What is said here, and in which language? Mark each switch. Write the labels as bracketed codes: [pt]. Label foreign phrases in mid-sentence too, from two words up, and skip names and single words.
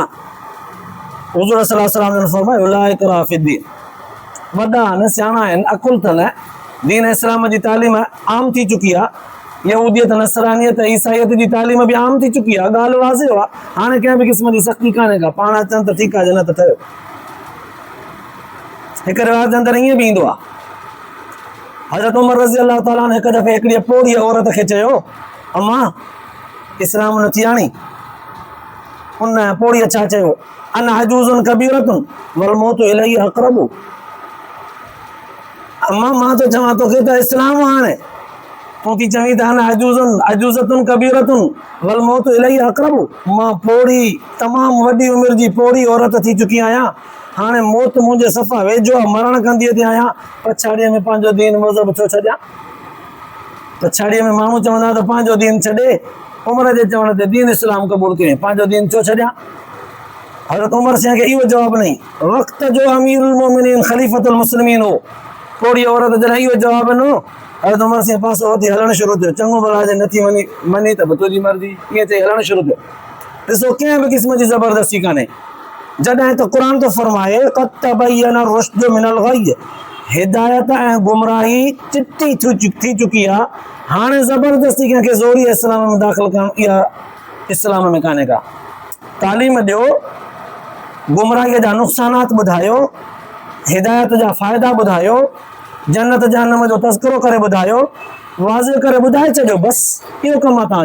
[sd] हुज़ूर [ar] صلى الله عليه وسلم [sd] जन फरमायो [ar] لا إكراه في الدين, [sd] वॾा आहिनि, सियाणा आहिनि, अकुल अथनि, दीन इस्लाम जी तालीम आम थी चुकी आहे, यहूदियत, नसरानियत, ईसाईयत जी तालीम बि आम थी चुकी आहे, ॻाल्हि वाज़िह आहे, हाणे कंहिं बि क़िस्म जी सख़्ती कान्हे का, पाण अचनि त ठीकु आहे, न त ठहियो। हिकु रिवाज अंदरि ईअं बि ईंदो आहे, हज़रत उमर रज़ी अलाह ताला ने हिकु दफ़े हिकिड़ी पोड़ी औरत खे चयो, अम्मा इस्लाम नथी आणी? उन पोड़ीअ छा चयो, [ar] أنا عجوز كبيرة والموت إليه أقرب. [sd] अम्मा मां तो चवां तोखे त इस्लाम हाणे, तूं थी चवीं त [ar] أنا عجوزة كبيرة والموت إليه أقرب. [sd] मां पोड़ी, तमामु वॾी उमिरि जी पोड़ी औरत थी चुकी आहियां, हाणे मौत मुंहिंजे सफ़ा वेझो आहे, मरण कंदीअ ते आहियां, पछाड़ीअ में पंहिंजो दीन मज़हब छो छॾियां? पछाड़ीअ में माण्हू चवंदा त पंहिंजो दीन छॾे, उमिरि जे चवण ते दीन इस्लाम क़बूल कयूं, पंहिंजो दीन छो छॾियां? हज़रत उमर सिंह खे इहो जवाबु ॾिनई, वक़्त जो [ar] أمير المؤمنين خليفة المسلمين [sd] हो। पोड़ी औरत जॾहिं इहो जवाबु ॾिनो, हज़रत उमर सिंह पासो वठी हलणु शुरू थियो, चङो भला जे नथी मनी त तुंहिंजी मर्ज़ी, ईअं चई हलणु शुरू थियो। ॾिसो कंहिं बि क़िस्म जी ज़बरदस्ती कान्हे, जॾहिं त क़ुर थो फरमाए [ar] قد تبين رشد من الغي, [sd] हिदायत ऐं गुमराही चिटी थी चुकी आहे, हाणे ज़बरदस्ती कंहिंखे ज़ोरी इस्लाम में दाख़िल करणु, इहा इस्लाम में कान्हे का। तालीम ॾियो, गुमराहीअ जा नुक़सानात ॿुधायो, हिदायत जा फ़ाइदा ॿुधायो, जन्नत जहन्नम जो तज़किरो करे ॿुधायो, वाज़िह करे ॿुधाए छॾियो, बसि इहो कमु आहे तव्हांजो।